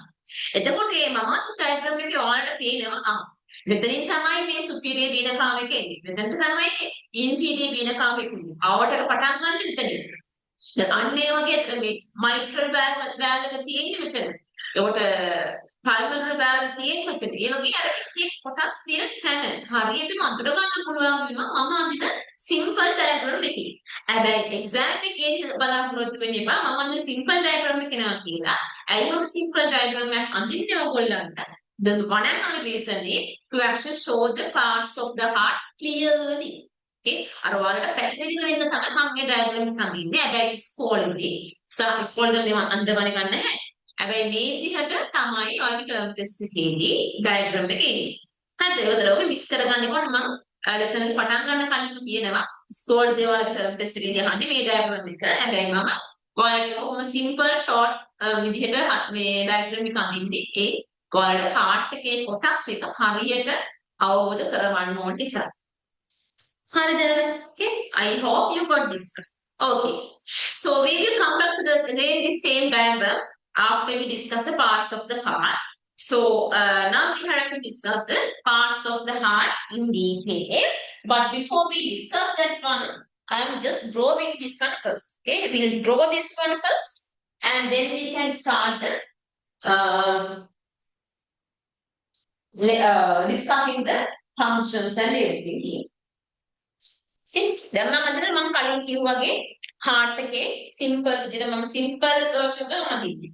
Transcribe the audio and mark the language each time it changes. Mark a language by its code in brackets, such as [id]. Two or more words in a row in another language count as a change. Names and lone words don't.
[si] එතකොට මේ මම diagram එකේ ඔයාලට පේනවා මෙතනින් තමයි මේ [en] superior vena cava [si] එක එන්නේ. මෙතනට තමයි [en] inferior vena cava [si] එක එන්නේ. ආවටට පටන් ගන්න මෙතනින්. දැන් අන්න ඒ වගේ අතර මේ [en] mitral valve [si] එක තියෙන්නේ මෙතන. ඒකට [en] pulmonary valve [si] තියෙන්නේ මෙතන. ඒ වගේ අර එකේ කොටස් තියෙන තැන හරියටම අඳුර ගන්න පුළුවන් වෙනවා මම අඳින [en] simple diagram [si] එකේ. හැබැයි exam එකේදී බලාපොරොත්තු වෙන්න එපා මම අඳින [en] simple diagram [si] එක නවා කියලා. ඇයි මම [en] simple diagram [si] එකක් අඳින්නේ ඕගොල්ලන්ට? [en] The one and only reason is to actually show the parts of the heart clearly. [si] Okay, අර ඔයාලට පැහැදිලි වෙන්න තමයි මම මේ diagram එක අඳින්නේ. හැබැයි ඉස්කෝලේදී ඉස්කෝලේදී මම අඳවන්නේ නැහැ. හැබැයි මේ විදිහට තමයි ඔයාලගේ [en] term test [si] එකේදී diagram එක එන්නේ. හරිද? ඒකද ඔබ මිස් කරගන්න එපා මම lesson එක පටන් ගන්න කලින් කියනවා ඉස්කෝලේදී ඔයාලගේ [en] term test [si] එකේදී අහන්නේ මේ diagram එක. හැබැයි මම ඔයාලට කොහොම [en] simple short [si] විදිහට මේ diagram එක අඳින්නේ ඒ ඔයාලට heart එකේ කොටස් ටික හරියට අවබෝධ කරගන්න ඕන නිසා. හරිද? [en] Okay, I hope you got this. Okay, so we will come back to again the same diagram after we discuss the parts of the heart. So now we have to discuss the parts of the heart in detail. But before we discuss that one, I am just drawing this one first. Okay, we will draw this one first, and then we can start the discussing the functions and everything here. [si] දැන් මම අදට මම කලින් කිව්වාගේ heart එකේ simple විදිහට මම [en] simple version [si] එක අඳින්නේ.